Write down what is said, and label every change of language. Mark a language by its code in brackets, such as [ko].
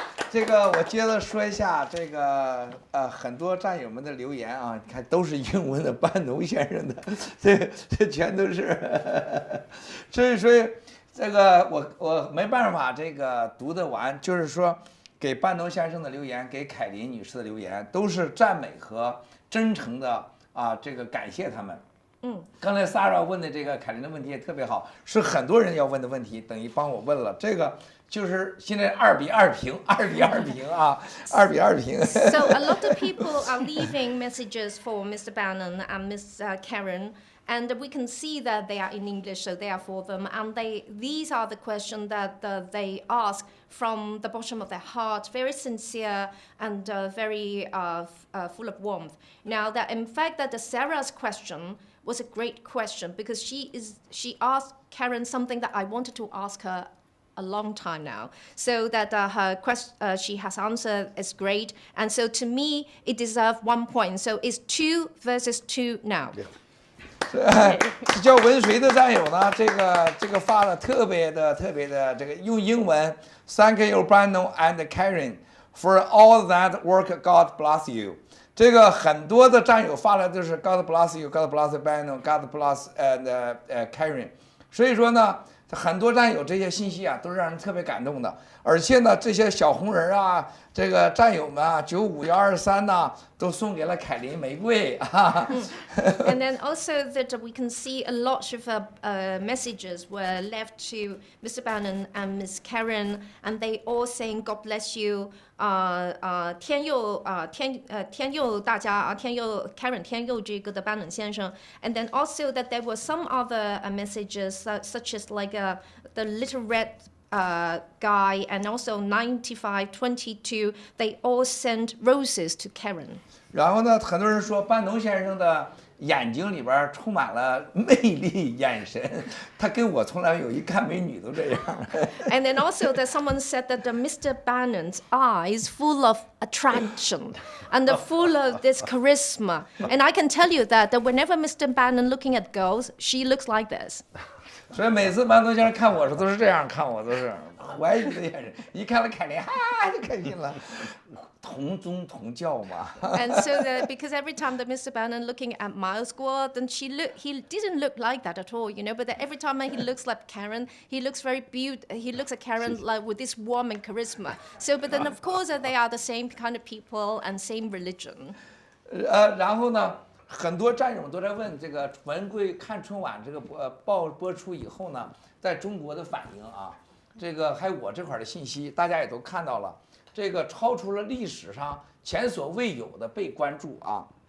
[zh] 这个我接着说一下这个很多战友们的留言你看都是英文的，班农先生的，这全都是，所以这个我没办法这个读得完，就是说给班农先生的留言，给凯琳女士的留言，都是赞美和真诚的这个感谢他们。刚才 Sarah 问的这个凯琳的问题也特别好，是很多人要问的问题，等于帮我问了。这个就是现在2比2平，2比2平2比2平。 [en] So a lot of people are leaving messages for Mr. Bannon and Miss Karen. And we can see that they are in English, so they are for them. And these are the questions that they ask from the bottom of their heart, very sincere and very full of warmth. Now, that in fact, that Sarah's question was a great question because she asked Karen something that I wanted to ask her a long time now. So that her question she has answered is great. And so to me, it deserves 1 point. So it's 2 versus 2 now. Yeah. [zh] 叫文水的战友呢，这个发的特别的这个用英文 ， [en] Thank you, Brandon and Karen, for all that work. God bless you. [zh] 这个很多的战友发的都是 [en] God bless you, God bless Brandon, God bless Karen. [zh] 所以说呢，很多战友这些信息都是让人特别感动的。而且呢，这些小红人这个战友们啊，95、123呢，都送给了凯琳玫瑰啊。 [en] And then also that we can see a lot of messages were left to Mr. Bannon and Miss Karen, and they all saying God bless you. [zh] 天佑大家啊，天佑 Karen 天佑这个的 Bannon 先生。 [en] And then also that there were some other messages such as like the little red guy and also 9522, they all sent roses to Karen. [zh] 然后呢，很多人说班农先生的眼睛里边充满了魅力眼神，他跟我从来有一看美女都这样。 [en] And then also that someone said that Mr. Bannon's eyes full of attraction and full of this charisma. And I can tell you that whenever Mr. Bannon looking at girls, she looks like this. [zh] 所以每次班农先生看我时都是这样看我，都是怀疑的眼神。一看到凯琳，哈就开心了，同宗同教嘛。 [en] And so that because every time that Mr. Bannon looking at Miles Gore, then he didn't look like that at all, you know. But that every time he looks like Karen, he looks very beautiful. He looks at Karen like with this warm and charisma. So, but then of course they are the same kind of people and same religion. [zh] 然后呢？很多战友们都在问这个文贵看春晚这个播出以后呢，在中国的反应啊，这个还有我这块的信息，大家也都看到了，这个超出了历史上前所未有的被关注啊。